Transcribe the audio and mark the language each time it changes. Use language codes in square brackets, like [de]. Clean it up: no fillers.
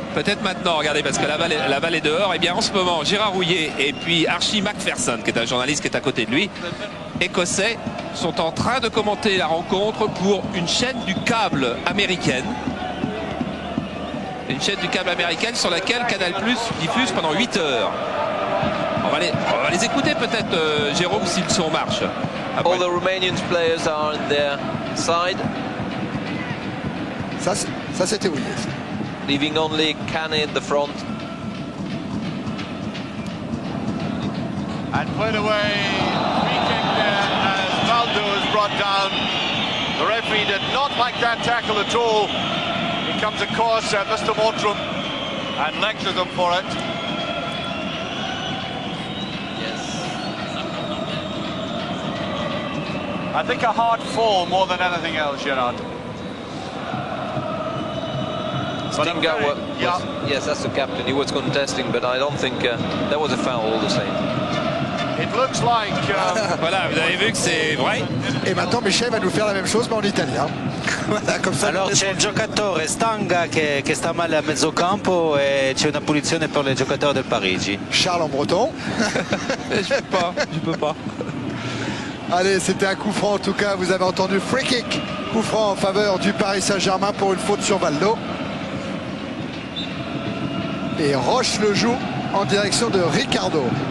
[fr] Peut-être maintenant, regardez, parce que la balle est dehors. Et bien en ce moment, Gérard Rouillet et puis Archie Macpherson, qui est un journaliste qui est à côté de lui, écossais, sont en train de commenter la rencontre pour une chaîne du câble américaine. Une chaîne du câble américaine sur laquelle Canal+ diffuse pendant 8 heures. On va les écouter peut-être, Jérôme, si le son marche. Après. [en] All the Romanian players are on their side. [fr] Ça c'était oui. [en] Leaving only Cane at the front. And played away, free kick there as Valdo is brought down. The referee did not like that tackle at all. He comes across Mr. Mottram and lectures him for it. Yes. I think a hard fall more than anything else, Gerard. Stinga was, yes, that's the captain. He was contesting, but I don't think that was a foul all the same. It looks like. [fr] Voilà, vous avez vu que c'est vrai. Et maintenant Michel va nous faire la même chose, mais en italien. Voilà, comme ça. [it] Allora c'è il giocatore Stanga che sta male a mezzo campo e c'è una punizione per il giocatore del Parigi. [fr] Charles en breton. Je peux pas. Allez, c'était un coup franc en tout cas. Vous avez entendu free kick. Coup franc en faveur du Paris Saint-Germain pour une faute sur Valdo. Et Roche le joue en direction de Ricardo.